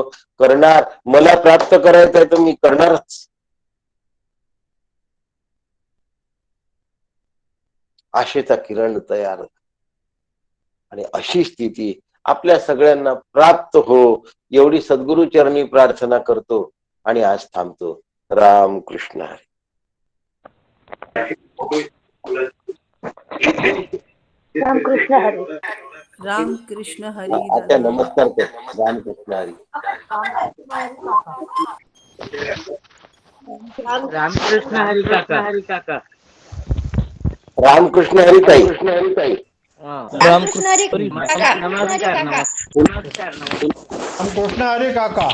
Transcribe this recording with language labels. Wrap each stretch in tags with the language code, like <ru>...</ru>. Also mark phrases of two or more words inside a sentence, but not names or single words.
<mr>करणार, मला प्राप्त करायचं आहे तर मी करणारच. आशेचा किरण तयार आणि अशी स्थिती आपल्या सगळ्यांना प्राप्त हो एवढी सद्गुरु चरणी प्रार्थना करतो आणि आज थांबतो. राम कृष्ण हरी. राम कृष्ण हरी. राम कृष्ण हरी आता दादा. नमस्कार कर. राम कृष्ण हरी. रामकृष्ण हरी काका. रामकृष्ण हरी ताई. रामकृष्ण हरी काका. नमस्कार. रामकृष्ण हरी काका.</mr>